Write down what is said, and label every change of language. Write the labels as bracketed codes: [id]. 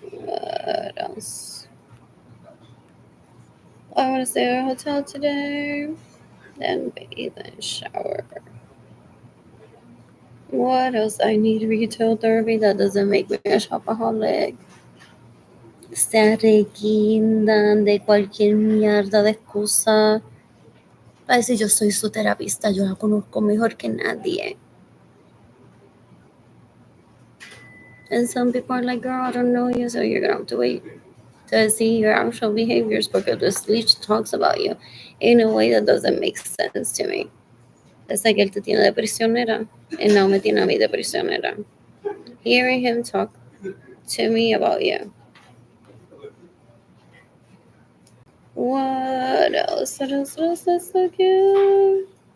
[en] What else? I want to stay at a hotel today, then bathe and shower. What else? I need retail therapy that doesn't make me a shopaholic. [es] Se reguindan de cualquier mierda de excusa. Para decir yo soy su terapista, yo la conozco mejor que nadie. [en] And some people are like, girl, I don't know you, so you're gonna have to wait to see your actual behaviors because the leech talks about you in a way that doesn't make sense to me. It's like [es] él te tiene de prisionera [en] and now [es] me tiene a mí de prisionera. [en] Hearing him talk to me about you. What else? What else? What else? That's so cute.